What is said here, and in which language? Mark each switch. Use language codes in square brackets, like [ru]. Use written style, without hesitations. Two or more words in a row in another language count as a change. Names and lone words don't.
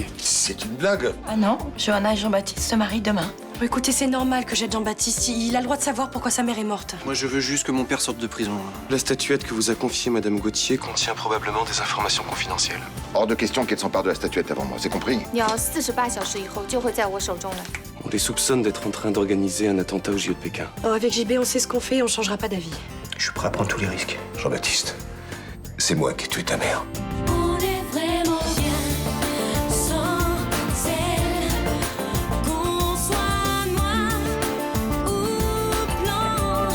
[fr] C'est une blague. Ah non, Johanna et Jean-Baptiste se marient demain. Bon, écoutez, c'est normal que j'aide Jean-Baptiste. Il a le droit de savoir pourquoi sa mère est morte. Moi, je veux juste que mon père sorte de prison. La statuette que vous a confiée Madame Gauthier contient probablement des informations confidentielles. Hors de question qu'elle s'empare de la statuette avant moi, c'est compris? [zh] 你要48小时以后就会在我手中了。 [fr] On les soupçonne d'être en train d'organiser un attentat au JO de Pékin. Oh, avec JB, on sait ce qu'on fait et on changera pas d'avis. Je suis prêt à prendre tous les risques. Jean-Baptiste, c'est moi qui ai tué ta mère. On est vraiment bien sans elle. Qu'on soit noir ou blanc.